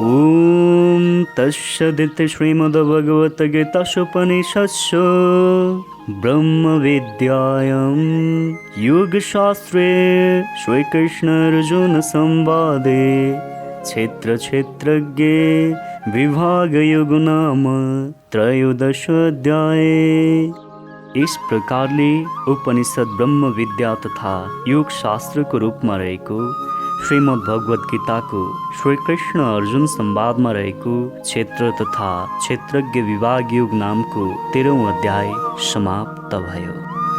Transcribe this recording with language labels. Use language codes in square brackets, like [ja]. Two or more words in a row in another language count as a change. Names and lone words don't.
[sa] ॐ तत्सदिति श्रीमद्भगवद्गीतासूपनिषत्सु ब्रह्मविद्यायां योगशास्त्रे श्रीकृष्णार्जुनसंवादे क्षेत्रक्षेत्रज्ञे विभागयोग नाम त्रयोदशोऽध्याय। [ne] इस प्रकारले उपनिषद ब्रह्म विद्या तथा योग शास्त्रको रूपमा रहेको श्रीमद् भगवद् गीताको श्रीकृष्ण अर्जुन संवादमा रहेको क्षेत्र तथा क्षेत्रज्ञ विभाग योग नामको 13औं अध्याय समाप्त भयो।